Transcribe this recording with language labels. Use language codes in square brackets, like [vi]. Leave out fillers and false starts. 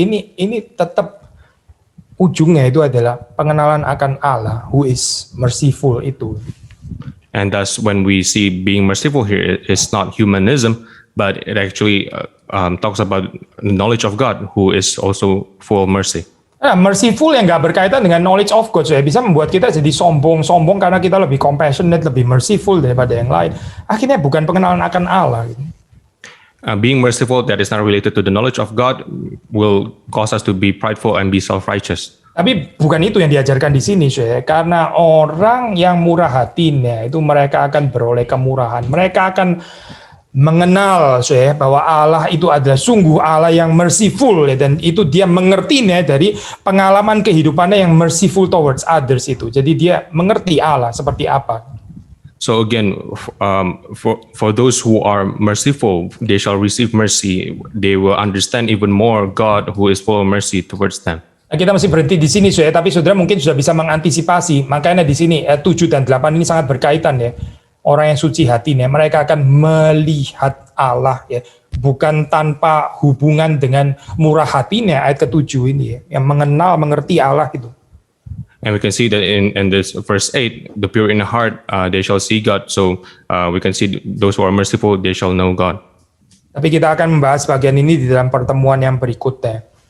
[id] Ini tetap ujungnya itu adalah pengenalan akan Allah [en] who is merciful [id] itu. [en] And thus, when we see being merciful here, it's not humanism, but it actually talks about the knowledge of God, who is also full of mercy. [id] Nah, merciful yang nggak berkaitan dengan [en] knowledge of God, [id] ya bisa membuat kita jadi sombong karena kita lebih compassionate, lebih merciful daripada yang lain. Akhirnya bukan pengenalan akan Allah. [en] Being merciful that is not related to the knowledge of God will cause us to be prideful and be self-righteous. [id] Tapi bukan itu yang diajarkan di sini, ya. Karena orang yang murah hatinya itu mereka akan beroleh kemurahan. Mereka akan mengenal bahwa Allah itu adalah sungguh Allah yang merciful ya, dan itu dia mengertinya dari pengalaman kehidupannya yang [en] merciful towards others [id] itu. Jadi dia mengerti Allah seperti apa. [en] So again, for those who are merciful, they shall receive mercy. They will understand even more God who is full of mercy towards them. [id] Nah, kita masih berhenti di sini, tapi saudara mungkin sudah bisa mengantisipasi. Makanya di sini 7 dan 8 ini sangat berkaitan ya. Orang yang suci hatinya, mereka akan melihat Allah ya, bukan tanpa hubungan dengan murah hatinya. Ayat ke-7 ini ya, yang mengerti Allah itu. [en] And we can see that in this verse 8, the pure in heart, they shall see God. So we can see those who are merciful, they shall know God. [id] Tapi kita akan membahas bagian ini di dalam pertemuan yang berikutnya.